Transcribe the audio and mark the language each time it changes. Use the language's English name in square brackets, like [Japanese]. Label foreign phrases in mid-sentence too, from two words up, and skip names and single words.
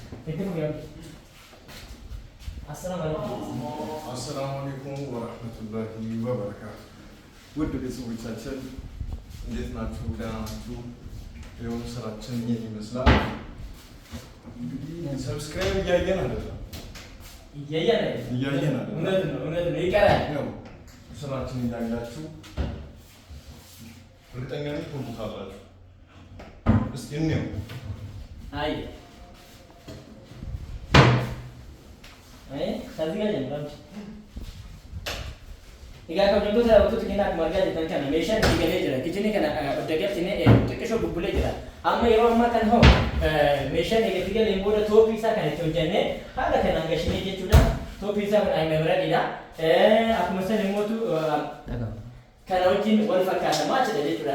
[Arabic] السلام عليكم ورحمة الله وبركاته [Amharic] ውድ ቤተሰቦቻችን እንዴት ናችሁ ደህና ናችሁ የሆነ ስራችን ይሄን ይመስላል እንግዲህ ሰብስክራይብ እያየን አይደለም እያየን አይደለም እውነት ነው ይቀራል ነው ስራችን እያያችሁ እርግጠኛ ነኝ ትወዱታላችሁ እስኪ እንየው አይ ከዚህ ጋር ጀምራችሁ [Oromo] egaa kabajamtoota daawwattoota keenyaa akkuma argaa jirtan kana meeshaan eegalee jira kichini kana daggalchine xiqqishoo bubbulee jira amma yeroo ammaa kana hoo meeshaan eegatti galeen booda tooppii isaa kan itti hojjannee haala kanaan gashinee jechuudha tooppii isaa kun ayimebiraadhiidha akkuma san immootu kana wajjin wal fakkaatamaa jedha jechuudha